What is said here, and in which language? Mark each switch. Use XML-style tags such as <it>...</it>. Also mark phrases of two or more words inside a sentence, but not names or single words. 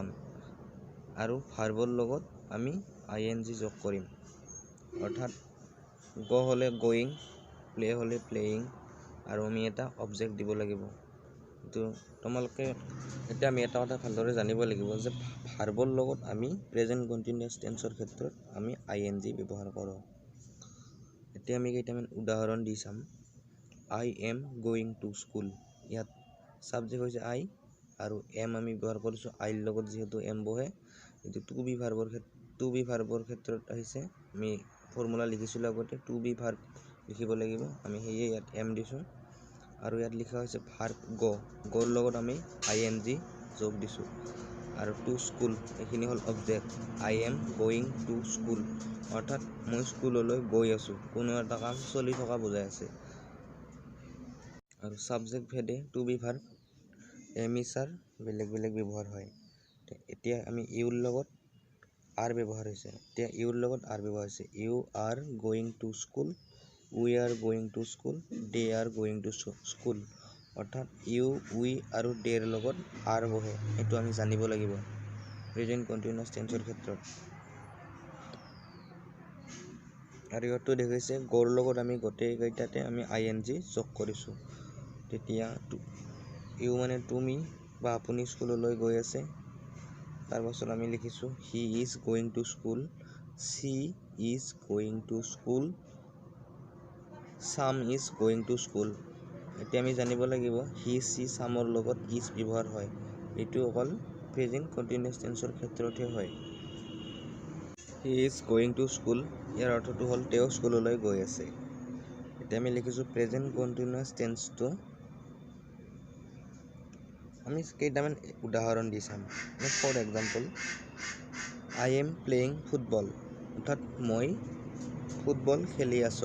<as>আৰু ভাৰ্বৰ লগত আমি ING যোগ কৰিম, অৰ্থাৎ গ হ'লে গোয়িং, প্লে হ'লে প্লেয়িং, আৰু আমি এটা অবজেক্ট দিব লাগিব। কিন্তু তোমালোকে এতিয়া আমি এটা কথা ভালদৰে জানিব লাগিব যে ভাৰ্বৰ লগত আমি</as> <en>present continuous</en> <as>টেন্সৰ ক্ষেত্ৰত আমি ING ব্যৱহাৰ কৰোঁ। এতিয়া আমি কেইটামান উদাহৰণ দি চাম।</as> <en>I am going to school,</en> <as>ইয়াত সাবজেক্ট হৈছে আই আৰু এম আমি ব্যৱহাৰ কৰিছোঁ আইৰ লগত, যিহেতু এম বহে। কিন্তু</as> <en>to be</en> <as>ভাৰ্বৰ ক্ষেত্ৰত আহিছে, আমি ফৰ্মুলা লিখিছিলোঁ আগতে</as> <en>to be verb</en> <as>লিখিব লাগিব, আমি সেয়ে ইয়াত এম দিছোঁ। আৰু ইয়াত লিখা হৈছে ভাৰ্ব গ'ৰ লগত আমি ING যোগ দিছোঁ। আৰু</as> <en>to school</en> <as>এইখিনি হ'ল অবজেক্ট,</as> <en>I am going to school,</en> <as>অৰ্থাৎ মই স্কুললৈ গৈ আছোঁ, কোনো এটা কাম চলি থকা বুজাই আছে। আৰু সাবজেক্ট ভেদে</as> <en>to be verb am, is, are</en> <as>বেলেগ বেলেগ ব্যৱহাৰ হয়। এতিয়া আমি ইউৰ লগত আৰ ব্যৱহাৰ হৈছে,</as> <en>you are going to school, we are going to school, they are going to school,</en> <as>অৰ্থাৎ ইউ, উই আৰু দেৰ লগত আৰ বহে। এইটো আমি জানিব লাগিব</as> <en>present continuous</en> <as>টেন্সৰ ক্ষেত্ৰত। আৰু ইয়াতো দেখিছে গ'ৰ লগত আমি গোটেইকেইটাতে আমি ING যোগ কৰিছোঁ। তেতিয়া ইউ মানে তুমি বা আপুনি স্কুললৈ গৈ আছে। তাৰপাছত আমি লিখিছোঁ</as> <en>he is going to school, she is going to school, Sam is going to school.</en> <as>এতিয়া আমি জানিব লাগিব</as> <en>he, she,</en> <as>চামৰ লগত ইজ ব্যৱহাৰ হয়। এইটো অকল</as> <en>present continuous</en> <as>টেন্সৰ ক্ষেত্ৰতহে হয়।</as> <en>he is going to school,</en> <as>ইয়াৰ অৰ্থটো হ'ল তেওঁ স্কুললৈ গৈ আছে। এতিয়া আমি লিখিছোঁ</as> <en>present continuous</en> <as>টেন্সটো আমি কেইটামান উদাহৰণ দি চাম।</as> <en>for example, I am playing football,</en> <as>অৰ্থাৎ মই ফুটবল খেলি আছোঁ।</as>